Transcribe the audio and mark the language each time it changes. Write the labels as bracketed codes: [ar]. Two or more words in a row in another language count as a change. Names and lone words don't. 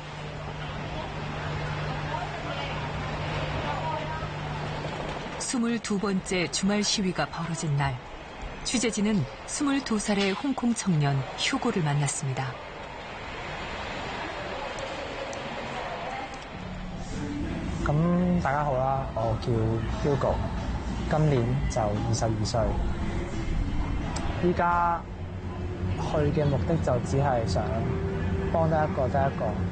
[ko] (22번째) 주말 시위가 벌어진 날, 취재진은 22살의 홍콩 청년 휴고를 만났습니다. [yue] 大家好啦，我叫 Hugo， 今年就22歲。依家去嘅目的就只係想幫得一個得一個。